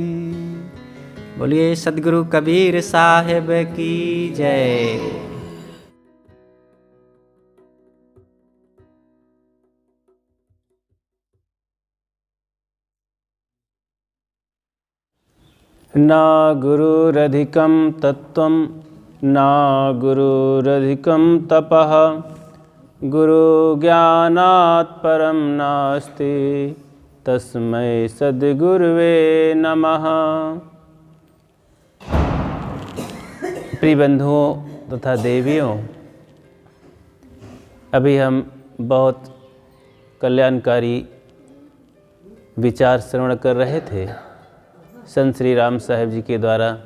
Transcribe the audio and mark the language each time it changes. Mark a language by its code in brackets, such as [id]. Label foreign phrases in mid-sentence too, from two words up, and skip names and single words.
[hi] बोलिए सदगुरु कबीर साहिब की जय। [sa] ना गुरुरधिकं तत्त्वं ना गुरुरधिकं तपः, गुरुज्ञानात् परं नास्ति, तस्मै सद्गुरुवे नमः। [hi] प्रिय बंधुओं तथा देवियों, अभी हम बहुत कल्याणकारी विचार श्रवण कर रहे थे संत श्री राम साहेब जी के द्वारा।